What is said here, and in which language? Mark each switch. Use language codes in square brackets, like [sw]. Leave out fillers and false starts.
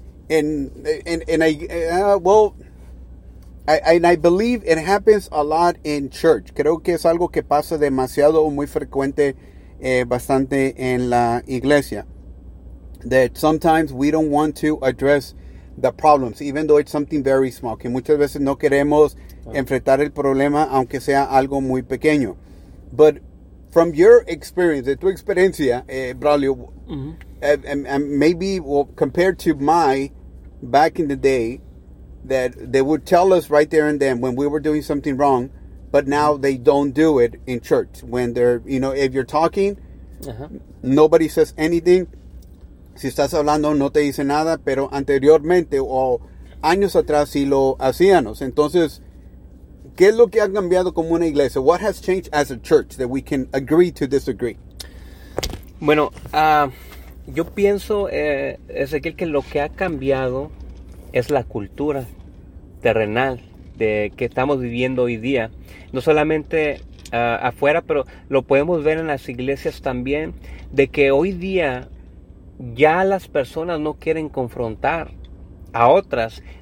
[en] And I believe it happens a lot in church. [es] Creo que es algo que pasa demasiado o muy frecuente, bastante en la iglesia. [en] That sometimes we don't want to address the problems, even though it's something very small. [es] Que muchas veces no queremos enfrentar el problema, aunque sea algo muy pequeño. [en] But from your experience, [es] de tu experiencia, [en] Braulio, and maybe, well, compared to my back in the day, that they would tell us right there and then when we were doing something wrong, but now they don't do it in church. When they're, you know, if you're talking, nobody says anything. [es] Si estás hablando, no te dice nada, pero anteriormente o años atrás sí lo hacíamos. Entonces, ¿qué es lo que ha cambiado como una iglesia? [en] What has changed as a church that we can agree to disagree? [es] Bueno, yo pienso, Ezequiel, que lo que ha cambiado es la cultura terrenal de que estamos viviendo hoy día. No solamente afuera, pero lo podemos ver en las iglesias también, de que hoy día ya las personas no quieren confrontar a otras.